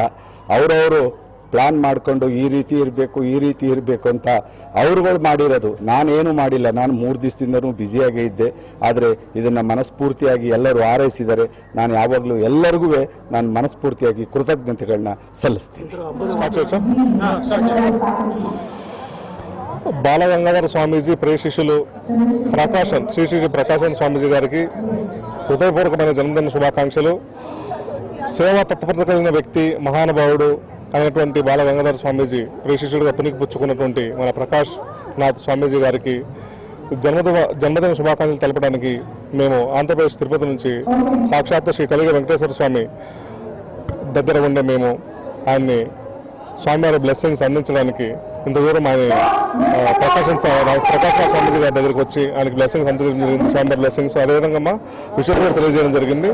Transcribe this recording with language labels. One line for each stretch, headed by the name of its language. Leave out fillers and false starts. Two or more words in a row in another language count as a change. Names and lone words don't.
Kannada: ಅವರವರು ಪ್ಲ್ಯಾನ್ ಮಾಡಿಕೊಂಡು ಈ ರೀತಿ ಇರಬೇಕು ಅಂತ ಅವರುಗಳು ಮಾಡಿರೋದು, ನಾನೇನು ಮಾಡಿಲ್ಲ. ನಾನು 3 ದಿವಸದಿಂದನೂ ಬ್ಯುಸಿಯಾಗೇ ಇದ್ದೆ. ಆದರೆ ಇದನ್ನು ಮನಸ್ಫೂರ್ತಿಯಾಗಿ ಎಲ್ಲರೂ ಹಾರೈಸಿದ್ದಾರೆ. ನಾನು ಯಾವಾಗಲೂ ಎಲ್ಲರಿಗೂ ನಾನು ಮನಸ್ಫೂರ್ತಿಯಾಗಿ ಕೃತಜ್ಞತೆಗಳನ್ನ ಸಲ್ಲಿಸ್ತೀನಿ.
Telugu: బాలగంగాధర స్వామీజీ ప్రియ శిష్యులు శ్రీ శ్రీ ప్రకాశన్ స్వామీజీ గారికి హృదయపూర్వకమైన జన్మదిన శుభాకాంక్షలు. సేవా తత్పరత కలిగిన వ్యక్తి, మహానుభావుడు అయినటువంటి బాలగంగాధర స్వామీజీ ప్రియ శిష్యుడిగా పుణికిపుచ్చుకున్నటువంటి మన ప్రకాష్ నాథ్ స్వామీజీ గారికి జన్మదిన శుభాకాంక్షలు తెలపడానికి మేము ఆంధ్రప్రదేశ్ తిరుపతి నుంచి సాక్షాత్ శ్రీ కలిగ వెంకటేశ్వర స్వామి దగ్గర ఉండే మేము ఆయన్ని స్వామివారి బ్లెస్సింగ్స్ అందించడానికి ఇంత దూరం ఆయన ప్రకాశ్ నాథ్ స్వామీజీ గారి దగ్గరికి వచ్చి ఆయనకి బ్లెస్సింగ్స్ అందించడం, స్వామివారి బ్లెస్సింగ్స్, అదేవిధంగా మా విశేష తెలియజేయడం జరిగింది.